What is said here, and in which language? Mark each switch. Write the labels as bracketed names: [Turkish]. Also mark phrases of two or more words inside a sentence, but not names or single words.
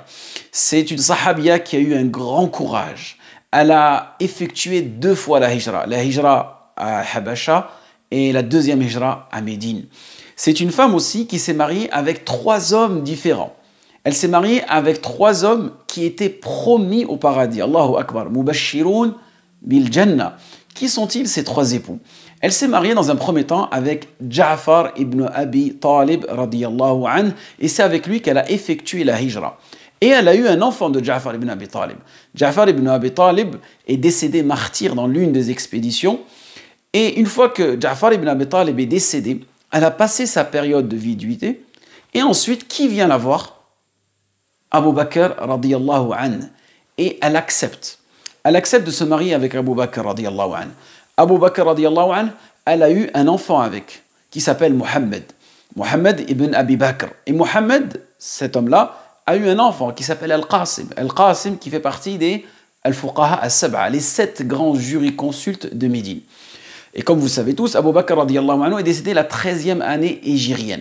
[French] C'est une sahabiya qui a eu un grand courage. Elle a effectué 2 fois la hijra à Habasha et la deuxième hijra à Médine. C'est une femme aussi qui s'est mariée avec 3 hommes différents. Elle s'est mariée avec 3 hommes qui étaient promis au paradis. [Arabic] الله أكبر. مبشرون بالجنة. [French] Qui sont-ils ces 3 époux? Elle s'est mariée dans un premier temps avec Ja'far ibn Abi Talib [Arabic] رضي الله عنه, [French] et c'est avec lui qu'elle a effectué la hijra. Et elle a eu un enfant de Ja'far ibn Abi Talib. Ja'far ibn Abi Talib est décédé martyr dans l'une des expéditions. Et une fois que Ja'far ibn Abi Talib est décédé, elle a passé sa période de viduité. Et ensuite, qui vient la voir? Abu Bakr [Arabic] رضي الله عنه. [French] Et elle accepte. Elle accepte de se marier avec Abu Bakr [Arabic] رضي الله عنه. Abu Bakr رضي الله عنه, [French] elle a eu un enfant avec, qui s'appelle Mohammed. Mohammed ibn Abi Bakr. Et Mohammed, cet homme-là, a eu un enfant qui s'appelle Al-Qasim. Al-Qasim qui fait partie des [Arabic] الفقهاء السبعة, [French] les 7 grands jurisconsultes de Médine. Et comme vous savez tous, Abu Bakr [Arabic] رضي الله عنه [French] est décédé la 13e année hégirienne.